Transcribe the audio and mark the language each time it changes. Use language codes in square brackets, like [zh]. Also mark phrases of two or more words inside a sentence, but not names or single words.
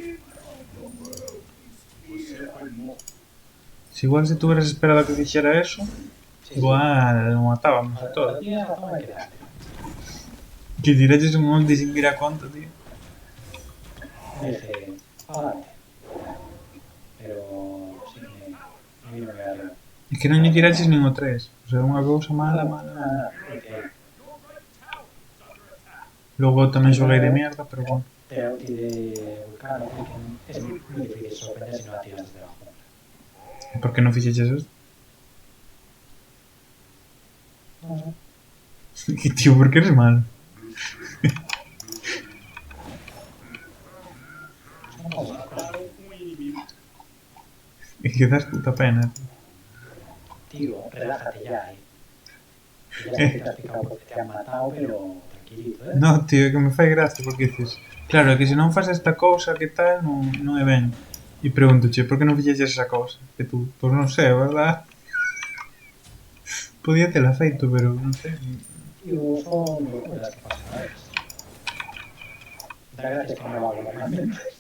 [es] Si igual si tú hubieras esperado a que fixera eso, Sí, igual lo matábamos sí. a todos. Cuando tienes razón hay que dar. [gl] Que tiraches un ulti sin ir a conta, tío. [es] Me dije, adelante. Pero sí que me vino de arriba. [gl] Es que non lle tiraches nin o 3. [es] O sea, [gl] unha cousa mala, mala, mala. [es] Nada, porque [gl] Logo tamén xoguei de mierda, [es] pero bueno. te ulti de Vulcano, que es muy difícil sorprender si no la tiras desde la jungla. [gl] Por que non fixeches esto? [es] No sé. [gl] Que tío, por que eres malo? [es] Son cosas, cosas. [gl] É que das puta pena, tío. [es] Tío, relájate ya, Que ya sé que te has picado porque te han matado, pero tranquilito, No, [gl] tío, é que me fai gracia porque dices, claro, é que se non faz esta cousa que tal, non é ben. E pregúntoche, por que non fixeches esa cousa? Que tú, pois non sei, verdad? Podía tela feito, pero non sei. [es] Tío, son locuras que pasan a veces. Da gracias que no lo hago normalmente.